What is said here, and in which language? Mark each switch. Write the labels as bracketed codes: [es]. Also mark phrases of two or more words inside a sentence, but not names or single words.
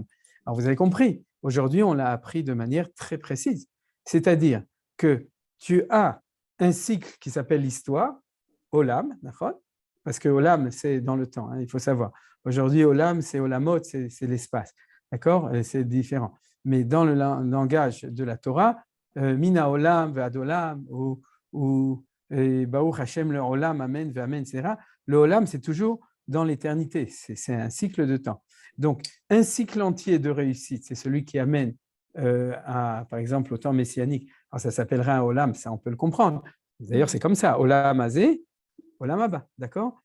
[fr] Alors vous avez compris, aujourd'hui, on l'a appris de manière très précise. C'est-à-dire que tu as un cycle qui s'appelle l'histoire, Olam, parce que Olam, c'est dans le temps, il faut savoir. Aujourd'hui, Olam, c'est Olamot, c'est l'espace. D'accord? C'est différent. Mais dans le langage de la Torah, [he] מן עולם, ועד עולם, [fr] ou [he] ברוך השם לעולם, אמן, ואמן, [fr] etc. Le Olam, c'est toujours dans l'éternité. C'est un cycle de temps. Donc, un cycle entier de réussite, c'est celui qui amène, par exemple, au temps messianique, Alors, ça s'appellerait un Olam, ça, on peut le comprendre. D'ailleurs, c'est comme ça, [he] עולם הזה, עולם הבא, [fr] d'accord?